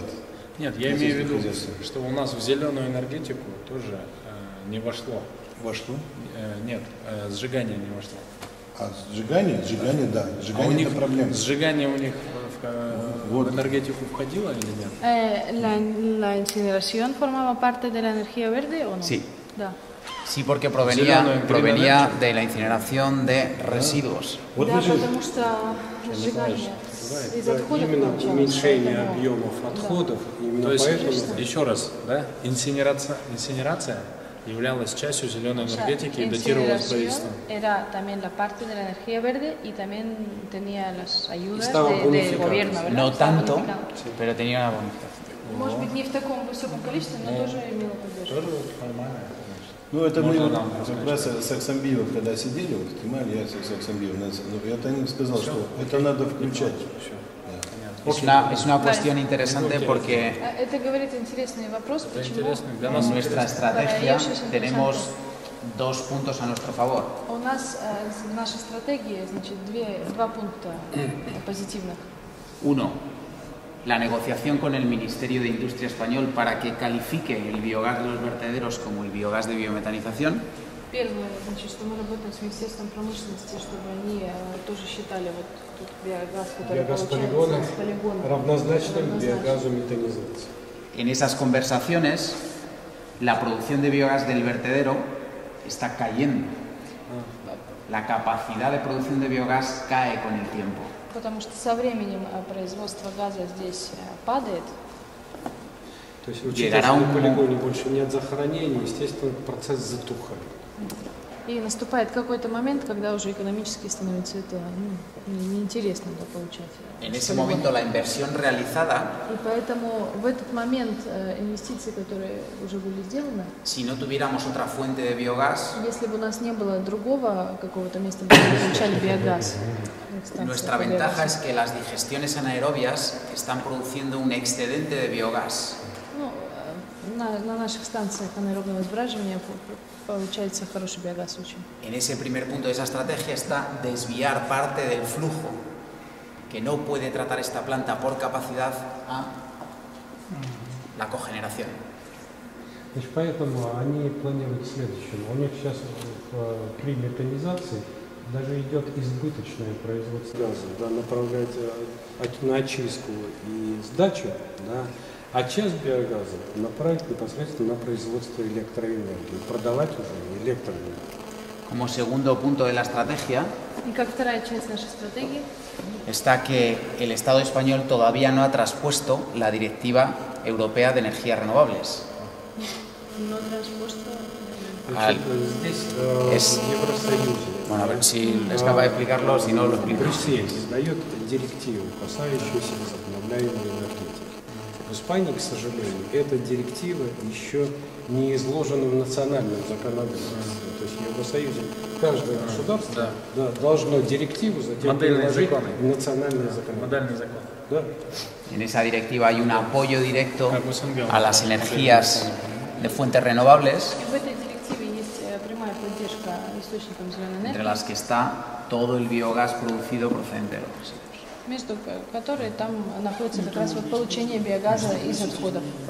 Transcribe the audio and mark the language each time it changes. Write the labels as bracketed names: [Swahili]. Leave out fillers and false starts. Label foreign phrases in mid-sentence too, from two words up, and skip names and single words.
[Russian] Нет, я на имею в сельском виду, хозяйстве. что у нас в зеленую энергетику тоже не вошло. Во что? Нет, сжигание не вошло. А сжигание? Сжигание, да. А у Сжигание них это проблема. сжигание у них Вот. в энергетику входило или нет? [Spanish] la incineración formaba parte de la energía verde o no? Sí. [Russian] Да. [Spanish] Sí, porque [Russian] Зеленую [Spanish] provenía de la incineración de residuos. [Russian] Вот Да, вы же потому что сжигание из отходов именно получалось, уменьшение поэтому- объемов отходов, именно То есть, поэтому... еще раз, да, инсинерация являлась частью зеленой [Spanish] O sea, [Russian] энергетики и датировалась [Spanish] incineración [Russian] правительством. [Spanish] era también la parte de la energía verde y también tenía las ayudas Estaba del bonificado. gobierno, ¿verdad? No Estaba tanto, bonificado. pero tenía una bonificación. [Russian] Может быть, не в таком высоком количестве, но тоже имело поддержку. Тоже нормально, конечно. Ну, это Можно мы нам как раз с Аксамбиевым, когда сидели, вот, Кемаль, я с Аксамбиевым, я Танин сказал, что это надо включать. [Spanish] Es una cuestión interesante porque [Russian] Это говорит интересный вопрос, Это почему интересно. Для [Spanish] en [Russian] нас [Spanish] nuestra estrategia tenemos dos puntos a nuestro favor. [Russian] у нас в нашей стратегии, значит, два пункта позитивных. [Spanish] Uno, la negociación con el Ministerio de Industria español para que califique el biogás de los vertederos como el biogás de biometanización. [Russian] Первое, значит, что мы работаем с Министерством промышленности, чтобы они тоже считали вот тут биогаз, который Биогаз получается полигона с полигона, равнозначным биогазу метанизации. [Spanish] En esas conversaciones, la producción de biogás del vertedero está cayendo. la capacidad de producción de biogás cae con el tiempo. [Russian] Потому что со временем производство газа здесь падает. То есть, учитывая, что на полигоне больше нет захоронений, естественно, процесс затухает. И наступает какой-то момент, когда уже экономически становится это неинтересно получать. [Spanish] En ese momento la inversión realizada, [Russian] и поэтому в этот момент инвестиции, которые уже были сделаны, [Spanish] si no tuviéramos otra fuente de biogás, [Russian] если бы у нас не было другого какого-то места, где мы получали биогаз, [Spanish] nuestra ventaja es que las digestiones anaerobias están produciendo un excedente de biogás. [Russian] На наших станциях анаэробного сбраживания получается хороший биогаз очень. [Spanish] En ese primer punto de esa estrategia está desviar parte del flujo que no puede tratar esta planta por capacidad a la cogeneración. [Russian] Значит, поэтому они планируют следующее. У них сейчас при метанизации даже идет избыточное производство газа, да, направлять на очистку и сдачу, да, а часть биогаза направить непосредственно на производство электроэнергии, продавать уже электроэнергию. [Spanish] Como segundo punto de la estrategia, [Russian] и как вторая часть нашей стратегии, [Spanish] está que el Estado español todavía no ha traspuesto la Directiva Europea de Energías Renovables. Bueno, a ver si es capaz de explicarlo, si no lo explico. [Russian] Брюссель издает директиву, касающуюся возобновляемой энергетики. В Испании, к сожалению, эта директива еще не изложена в национальном законодательстве. То есть в Евросоюзе каждое государство должно директиву затем переложить в национальное законодательство. Да. [Spanish] En esa directiva hay un apoyo directo a las energías de fuentes renovables, entre las que está todo el biogás producido procedente de los residuos. [Russian] Между которой там находится как раз вот получение биогаза из отходов.